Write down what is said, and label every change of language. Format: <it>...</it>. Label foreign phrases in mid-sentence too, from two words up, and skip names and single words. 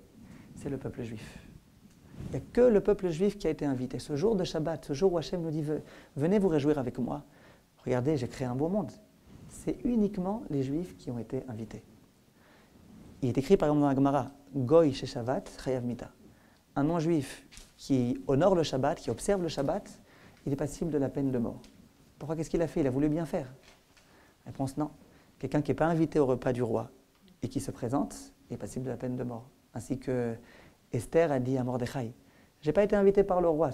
<fr>C'est le peuple juif. Il n'y a que le peuple juif qui a été invité. Ce jour de Shabbat, ce jour où Hachem nous dit « Venez vous réjouir avec moi. Regardez, j'ai créé un beau monde. » C'est uniquement les juifs qui ont été invités. Il est écrit par exemple dans la Gemara «</fr> <he>גוי ששבת, חייב מיתה ».</he> <fr>Un non-juif qui honore le Shabbat, qui observe le Shabbat, il est passible de la peine de mort. Pourquoi? Qu'est-ce qu'il a fait? Il a voulu bien faire. Réponse non. Quelqu'un qui n'est pas invité au repas du roi et qui se présente est passible de la peine de mort. Ainsi que Esther a dit à Mordechai, « Je n'ai pas été invité par le roi.</fr>